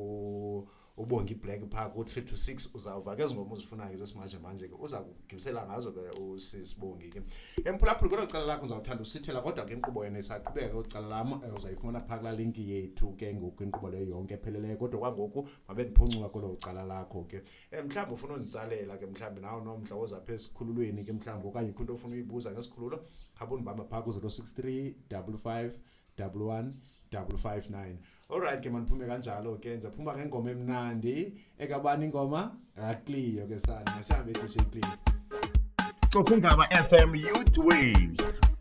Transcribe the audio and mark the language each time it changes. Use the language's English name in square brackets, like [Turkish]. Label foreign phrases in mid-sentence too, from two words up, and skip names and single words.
[Xhosa] ubonga iblack phaa ku-3 to 6 uzawuva ke ezingoma uzifunayo zesimanje manje ke uza kugimisela ngazo ke usisi bongi ke emphulaphuli kodwa ucala lakho uzawuthanda usithela kodwa ke inkqubo yena isaqhubeka ucala lam uzayifumana phaa kulaa linki yethu ke ngoku inkqubo leyo yonke epheleleyo kodwa kwangoku mabe ndiphuncuka kwelo ucala lakho ke mhlawumbi ufuna unditsalela ke mhlawumbi nawo nomdla wozapha esikhululweni ke mhlawumbi okanye ikho into ofuna uyibuza ngesikhululo khabuni bamba phaa ku-063 55 11 559. Alright ke maniphume kanjalo ke enza phuma ke ngoma emnandi ekabani ingoma akliyo ke sana ngasihambe DJ Clean. Kokungaba FM Youth Waves.